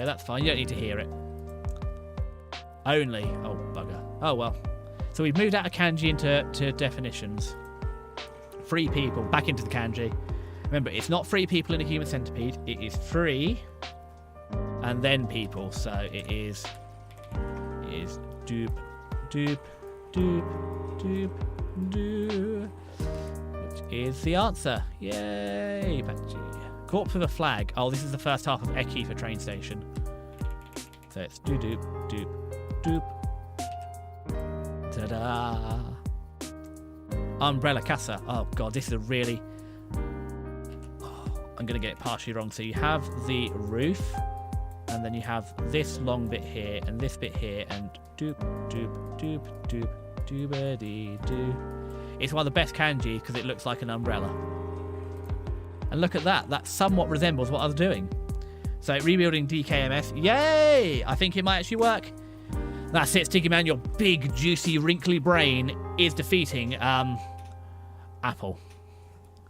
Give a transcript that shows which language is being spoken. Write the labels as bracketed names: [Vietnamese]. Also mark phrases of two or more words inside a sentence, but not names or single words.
[English] That's fine. You don't need to hear it. Only. Oh, bugger. Oh, well. So we've moved out of kanji into definitions. Free people. Back into the kanji. Remember, it's not free people in a human centipede. It is free and then people. So it is doop, doop, doop, doop, doop. Which is the answer. Yay! Back to you. Corpse with a flag. Oh, this is the first half of Eki for train station. So it's doop, doop, doop, doop. Ta-da! Umbrella casa. Oh god, this is a really... Oh, I'm going to get it partially wrong. So you have the roof, and then you have this long bit here, and this bit here, and doop, doop, doop, doop, doobity-doo. It's one of the best kanji because it looks like an umbrella. And look at that. That somewhat resembles what I was doing. So rebuilding DKMS. Yay! I think it might actually work. That's it, Sticky Man. Your big, juicy, wrinkly brain is defeating Apple.